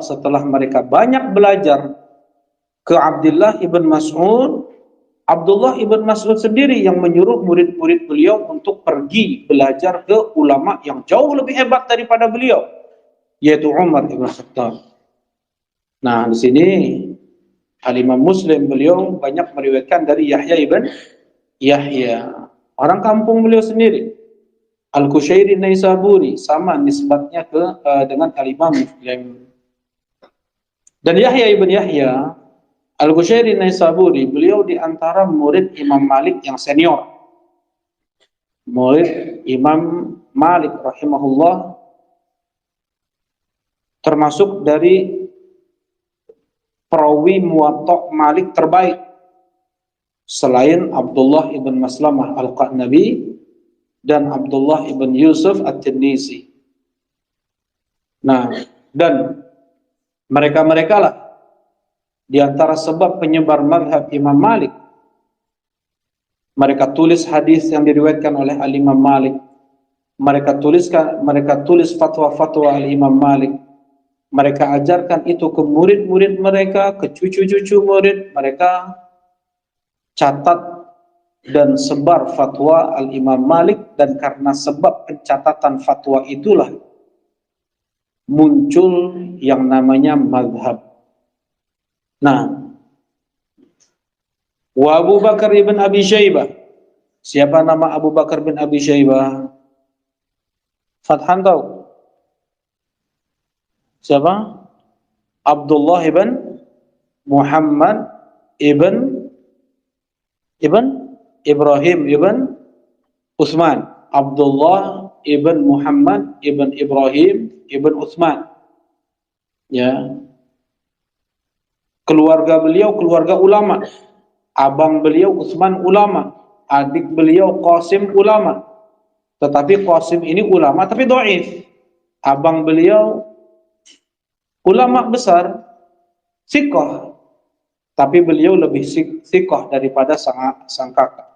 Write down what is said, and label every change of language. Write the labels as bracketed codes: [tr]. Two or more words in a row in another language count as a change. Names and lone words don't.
[id] Setelah mereka banyak belajar ke Abdullah ibn Mas'ud, Abdullah ibn Mas'ud sendiri yang menyuruh murid-murid beliau untuk pergi belajar ke ulama yang jauh lebih hebat daripada beliau, yaitu Umar ibn Khattab. Nah, di sini Al-Imam Muslim beliau banyak meriwayatkan dari Yahya ibn Yahya. Orang kampung beliau sendiri. Al-Kushairi Naisaburi sama nisbatnya ke dengan Al-Imam Muslim. Dan Yahya ibn Yahya Al-Kushairi Naisaburi beliau di antara murid Imam Malik yang senior. Murid Imam Malik rahimahullah, termasuk dari perawi Muwatta Malik terbaik selain Abdullah ibn Maslamah Al-Qanabi dan Abdullah ibn Yusuf At-Tinnisi. Nah, dan mereka-mereka lah di antara sebab penyebar mazhab Imam Malik. Mereka tulis hadis yang diriwayatkan oleh Al-Imam Malik. Mereka tulis fatwa-fatwa Al-Imam Malik. Mereka ajarkan itu ke murid-murid mereka, ke cucu-cucu murid mereka, catat dan sebar fatwa Al-Imam Malik, dan karena sebab pencatatan fatwa itulah muncul yang namanya mazhab. Nah, wa Abu Bakar ibn Abi Syaibah. Siapa nama Abu Bakar bin Abi Syaibah? Fathan tahu? Siapa? Abdullah ibn Muhammad ibn Ibrahim ibn Utsman. Abdullah ibn Muhammad ibn Ibrahim ibn Utsman. Ya. Keluarga beliau keluarga ulama. Abang beliau Utsman ulama, adik beliau Qasim ulama. Tetapi Qasim ini ulama tapi dhaif. Abang beliau ulama besar, thiqah, tapi beliau lebih thiqah daripada sang kakak.